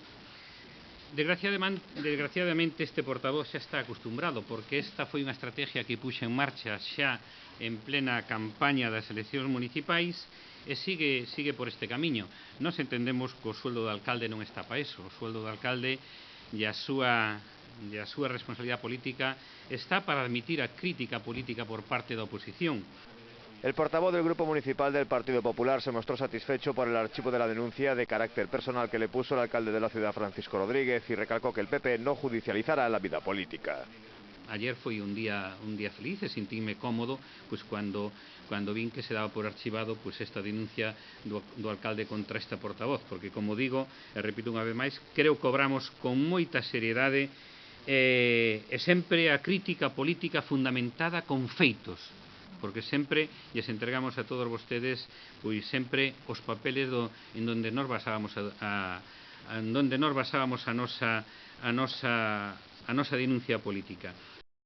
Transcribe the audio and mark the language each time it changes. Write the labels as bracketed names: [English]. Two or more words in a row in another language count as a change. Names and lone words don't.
[Galician] Desgraciadamente este portavoz xa está acostumbrado, porque esta foi unha estrategia que puxa en marcha xa en plena campaña das eleccións municipais e sigue por este camiño. Nós entendemos que o sueldo do alcalde non está para eso. O sueldo do alcalde e a súa responsabilidade política está para admitir a crítica política por parte da oposición. [Spanish] El portavoz del Grupo Municipal del Partido Popular se mostró satisfecho por el archivo de la denuncia de carácter personal que le puso el alcalde de la ciudad, Francisco Rodríguez, y recalcó que el PP no judicializará la vida política. [Galician] Ayer foi un día feliz e sentíme cómodo cando vin que se daba por archivado esta denuncia do alcalde contra esta portavoz, porque, como digo, e repito unha vez máis, creo que obramos con moita seriedade e sempre a crítica política fundamentada con feitos, porque sempre lles entregamos a todos vostedes sempre os [Spanish] papeles en donde [Galician] nos basábamos a nosa denuncia política.